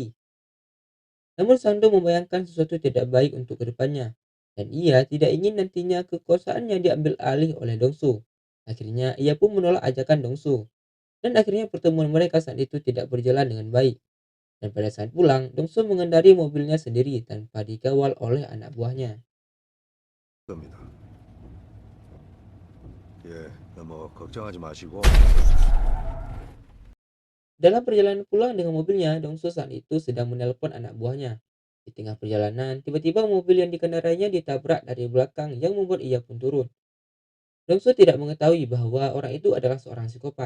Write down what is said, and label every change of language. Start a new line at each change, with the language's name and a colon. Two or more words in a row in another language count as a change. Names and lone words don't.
Indonesian: Namun Sangdo membayangkan sesuatu tidak baik untuk kedepannya, dan ia tidak ingin nantinya kekuasaannya diambil alih oleh Dongsu. Akhirnya ia pun menolak ajakan Dongsu, dan akhirnya pertemuan mereka saat itu tidak berjalan dengan baik. Dan pada saat pulang, Dongsu mengendari mobilnya sendiri tanpa dikawal oleh anak buahnya.
Korean: 겁니다. 예, 뭐 걱정하지 마시고.
Indonesian: Dalam perjalanan pulang dengan mobilnya, Dongsu saat itu sedang menelpon anak buahnya. Di tengah perjalanan, tiba-tiba mobil yang dikendarainya ditabrak dari belakang yang membuat ia pun turun. Dongsu tidak mengetahui bahwa orang itu adalah seorang psikopat.